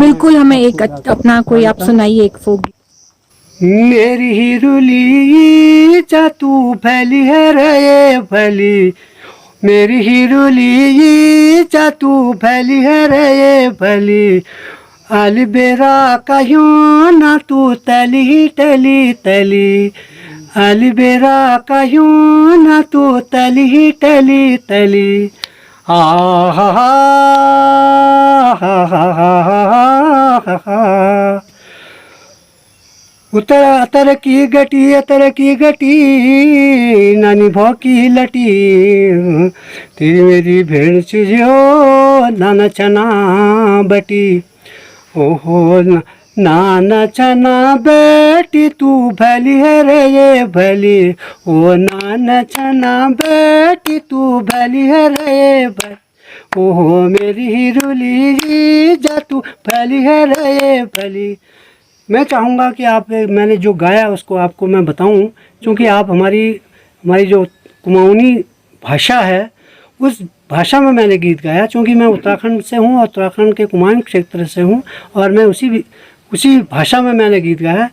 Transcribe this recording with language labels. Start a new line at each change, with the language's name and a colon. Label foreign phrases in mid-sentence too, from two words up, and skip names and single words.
Hindi: बिल्कुल, हमें एक अपना कोई आप सुनाइए एक फोक गीत।
Kumaoni: मेरी हिरुली जा तू फैली है रे फैली, मेरी हिरुली जा तू फैली है रे फैली, अलबेरा कहीं ना तू तली तली तली, अलबेरा कहीं ना तू तली तली तली, आ हा हा हा हा हा। अतर की गटी नानी भौ की लटी, तेरी मेरी भेड़ चुजो नाना चना बटी, ओहो नाना चना बेटी तू भली है रे ये भली, ओ नाना चना बेटी तू भली है रे ये भली, ओहो मेरी हिरुली जा तू भली है रे ये भली।
Hindi: मैं चाहूँगा कि आप, मैंने जो गाया उसको आपको मैं बताऊं, क्योंकि आप हमारी जो कुमाऊनी भाषा है उस भाषा में मैंने गीत गाया, क्योंकि मैं उत्तराखंड से हूँ और उत्तराखंड के कुमाऊनी क्षेत्र से हूँ, और मैं उसी भाषा में मैंने गीत गाया।